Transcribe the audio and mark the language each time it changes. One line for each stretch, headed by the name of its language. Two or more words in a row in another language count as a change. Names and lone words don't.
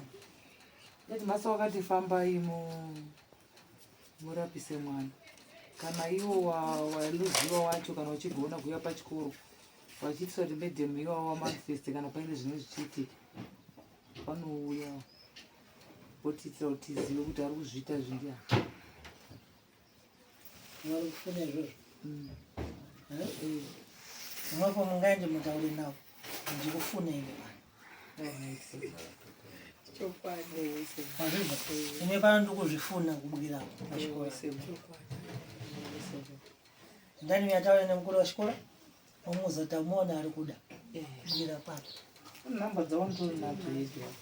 Shona: headmaster wakati fambai murapise mwana kana iwo waluziva wacho kana uchigona kuuya pachikoro vachiitisa kuti medhemu iwa wamanifest kana paine zvine zvichiitika vanouya votiitira kuti tizive kuti ari kuzviita zviri vari kufuna izvozvo mwapo mungaende mutaure navo ndikufuna ine ine pano ndikuzvifuna kubukira pachikora ndani yataure nemukuru wachikora omuzotamuona ari kuda kubukira papo namba dzavantorinadzo idzi